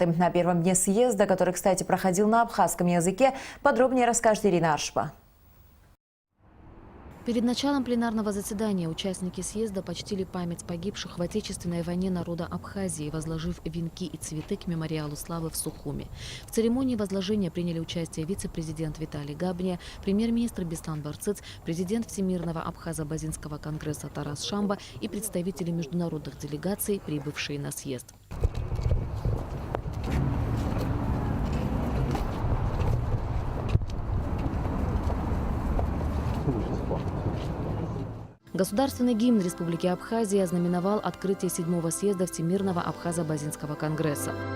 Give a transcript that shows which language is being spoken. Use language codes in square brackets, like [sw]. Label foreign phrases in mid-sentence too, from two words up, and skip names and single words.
[ru] На первом дне съезда, который, кстати, проходил на абхазском языке, подробнее расскажет Ирина Аршпа. Перед началом пленарного заседания участники съезда почтили память погибших в Отечественной войне народа Абхазии, возложив венки и цветы к мемориалу славы в Сухуми. В церемонии возложения приняли участие вице-президент Виталий Габне, премьер-министр Беслан Барцыц, президент Всемирного Абхазо-Абазинского конгресса Тарас Шамба и представители международных делегаций, прибывшие на съезд. Государственный гимн Республики Абхазия ознаменовал открытие 7-го съезда Всемирного Абхазо-Абазинского конгресса.